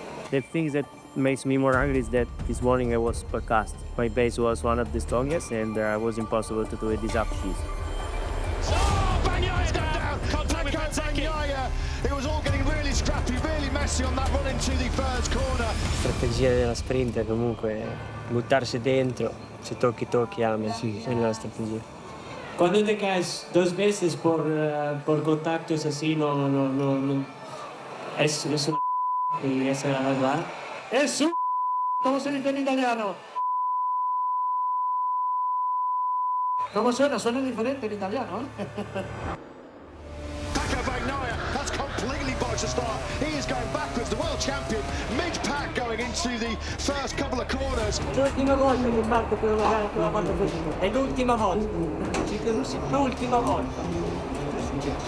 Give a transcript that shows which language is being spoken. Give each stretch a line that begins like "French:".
English: The thing that makes me more angry is that this morning I was podcast. My base was one of the strongest, and it was impossible to do it this up-cheese. Oh, Bagnaia's gone down! Peco Bagnaia! It was all getting really scrappy, really messy on that run into the first corner.
Italian: Strategia della sprint è comunque buttarsi dentro, se tocchi, amen. Sì, è la strategia.
Spanish: Cuando te caes 2 veces por contactos así, no. Es una y esa es la verdad. Es un... ¿Cómo se dice en italiano? ¿Cómo suena? Suena diferente en italiano.
English: Peco Bagnaia has completely botched the start. He is going backwards, the world champion, mid-pack going into the first couple of corners.
Italian: L'ultima volta che parto per la gara con la moto così. È l'ultima volta. L'ultima volta.